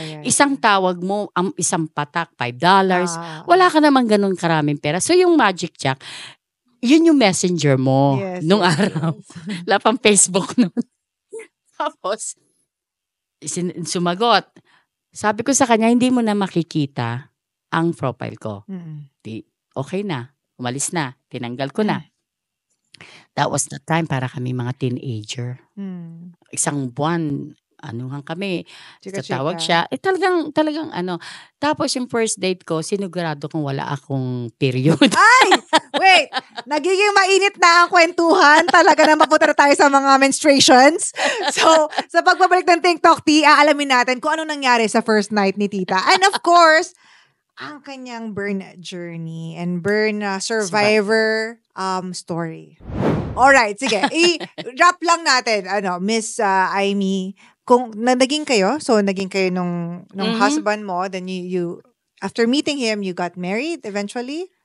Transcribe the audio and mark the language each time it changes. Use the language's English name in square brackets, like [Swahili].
[Filipino] Isang tawag mo, isang patak, $5. Wala ka naman ganun karaming pera. So, yung Magic Jack, Yun yung messenger mo nung [English] yes, [Filipino] araw. [English] yes. [Filipino] Wala pang Facebook nun. Tapos, sumagot. Sabi ko sa kanya, hindi mo na makikita ang profile ko. Mm. Okay na. Umalis na. Tinanggal ko na. [English] That was the time [Filipino] para kami mga [English] teenager. Mm. [Filipino] Isang buwan, anuhan kami. Chika-chika. Tatawag siya. Talagang Tapos yung first date ko, sinigurado kong wala akong period. Ay! Wait! Nagiging mainit na ang kwentuhan. Talaga na mapunta na tayo sa mga menstruations. So, sa pagbabalik ng TikTok Tea, aalamin natin kung ano nangyari sa first night ni Tita. [English] And of course, [Filipino] ang kanyang [English] burn journey and burn survivor story. Alright, sige. [Filipino] I-wrap lang natin, Miss Aimee, kung naging kayo, so naging kayo nung husband mo, [English] then you after meeting him, you got married eventually?